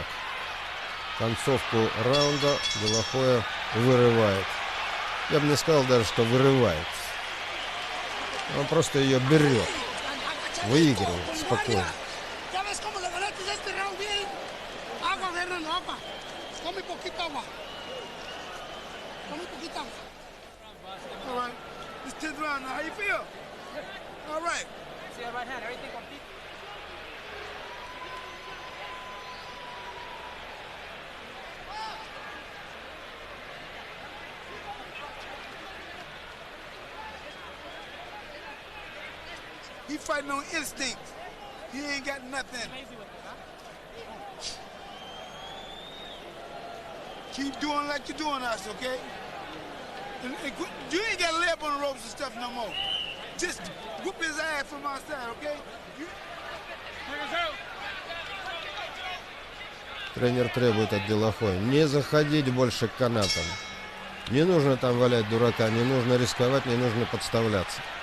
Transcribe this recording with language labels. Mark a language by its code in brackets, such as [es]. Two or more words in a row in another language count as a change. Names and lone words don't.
[ru] Концовку раунда Де Ла Хойя вырывает. Я бы не сказал даже, что вырывает. Он просто ее берет. Выигрывает спокойно. [es] Ya ves cómo le ganaste este round bien. Agua, Fernando, agua. Come poquita agua. Come poquita agua. [en] All right. This 10th round now. How you feel? All right. See that right hand, everything complete. He fighting on instinct. He ain't got nothing. Keep doing like you're doing us, okay? And you ain't got to lay up on the ropes and stuff no more. Just whoop his ass from outside, okay? [ru] Тренер требует от Де Ла Хойи не заходить больше к канатам. Не нужно там валять дурака, не нужно рисковать, не нужно подставляться.